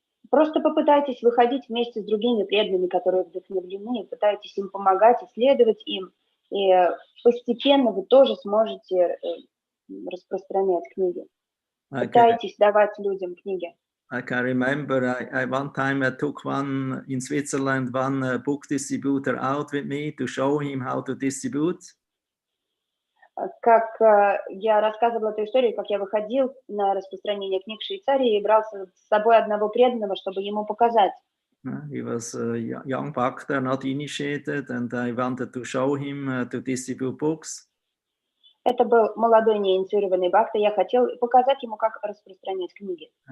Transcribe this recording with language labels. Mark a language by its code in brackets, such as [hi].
[ru] просто попытайтесь выходить вместе с другими преданными, которые вдохновлены, пытайтесь им помогать, исследовать им, и постепенно вы тоже сможете распространять книги. Пытайтесь давать людям книги. [en] I can remember I one time I took one in Switzerland, one book distributor out with me to show him how to distribute. [ru] Как я рассказывала эту историю, как я выходил на распространение книг в Швейцарии и брал с собой одного преданного, чтобы ему показать. [en] He was a young bhakta, not initiated, and I wanted to show him to distribute books. [ru] Это был молодой неинициированный бхакта, я хотел показать ему, как распространять книги.